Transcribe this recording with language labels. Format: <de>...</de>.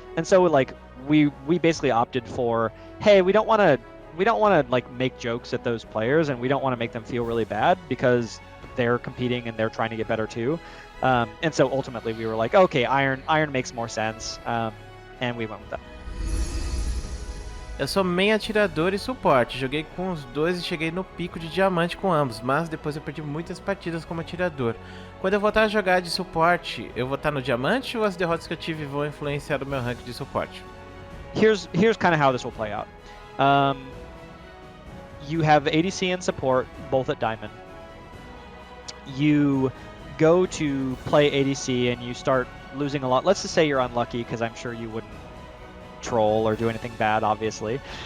<en>And so like we basically opted for, hey, we don't want to like make jokes at those players, and we don't want to make them feel really bad because they're competing and they're trying to get better too. And so ultimately we were like, okay, iron makes more sense, and we went with that.</en> <pt>Eu sou main atirador e suporte, joguei com os dois e cheguei no pico de diamante com ambos, mas depois eu perdi muitas partidas como atirador. Quando eu voltar a jogar de suporte, eu vou estar no diamante ou as derrotas que eu tive vão influenciar o meu rank de suporte?</pt> <en>Here's kind of how this will play out. You have ADC and support both at diamond. You go to play ADC and you start losing a lot. Let's just say you're unlucky, because I'm sure you wouldn't troll or do anything bad, obviously.</en>